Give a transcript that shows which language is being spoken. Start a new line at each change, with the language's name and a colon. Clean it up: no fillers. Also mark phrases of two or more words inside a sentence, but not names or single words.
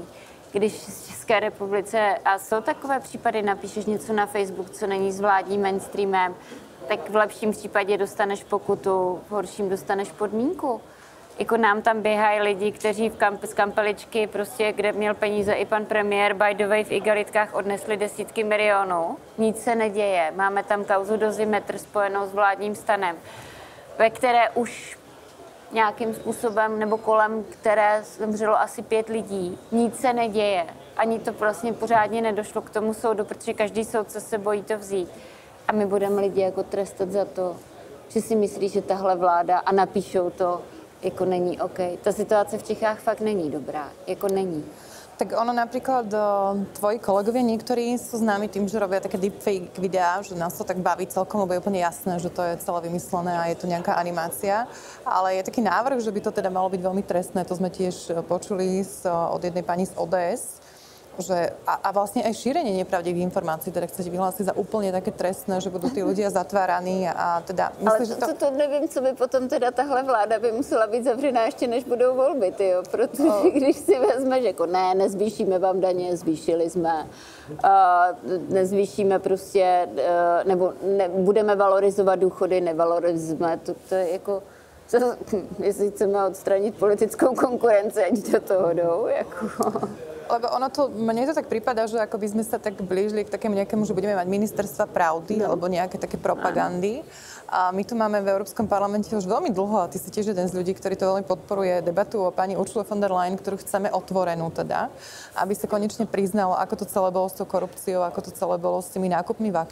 Czech: Když v České republice, a jsou takové případy, napíšeš něco na Facebook, co není s vládním mainstreamem, tak v lepším případě dostaneš pokutu, v horším dostaneš podmínku. Jako nám tam běhají lidi, kteří z kampeličky, prostě, kde měl peníze i pan premiér,
English: by the way,
Czech: v igelitkách odnesli desítky milionů. Nic se neděje. Máme tam kauzu Dozimetr spojenou s vládním stanem, ve které už nějakým způsobem nebo kolem které zemřelo asi 5 lidí. Nic se neděje. Ani to vlastně pořádně nedošlo k tomu soudu, protože každý soudce se bojí to vzít. A my budeme lidi jako trestat za to, že si myslí, že tahle vláda a napíšou to, jako není OK. Ta situace v Čechách fakt není dobrá. Jako není.
Slovak: Tak ono napríklad tvoji kolegovia niektorí sú známi tým, že robia také deepfake videá, že nás to tak baví celkom, lebo je úplne jasné, že to je celé vymyslené a je to nejaká animácia. Ale je taký návrh, že by to teda malo byť veľmi trestné. To sme tiež počuli od jednej pani z ODS, že a vlastne aj šírenie nepravdivých informácií teda chcete vyhlásiť za úplne také trestné, že budú tí ľudia zatváraní a teda myslím, že
Czech: to nevím, co by potom teda tahle vláda by musela být zavřená ještě než budou volby, tyjo, protože když si vezmeš, jako ne, nezvýšíme vám daně, zvýšili jsme, nezvýšíme prostě, nebo budeme valorizovat důchody, nevalorizujeme, to je jako, jestli chceme odstranit politickou konkurenci, ať do toho jdou, jako...
Slovak: Lebo ono to, mne to tak prípada, že ako by sme sa tak blížili k takému nejakému, že budeme mať ministerstva pravdy alebo nejaké také propagandy. A my tu máme v Európskom parlamente už veľmi dlho, a ty si tiež jeden z ľudí, ktorý to veľmi podporuje, debatu o pani Ursule von der Leyen, ktorú chceme otvorenú teda, aby sa konečne priznalo, ako to celé bolo s tou korupciou, ako to celé bolo s tými nákupmi vakcín.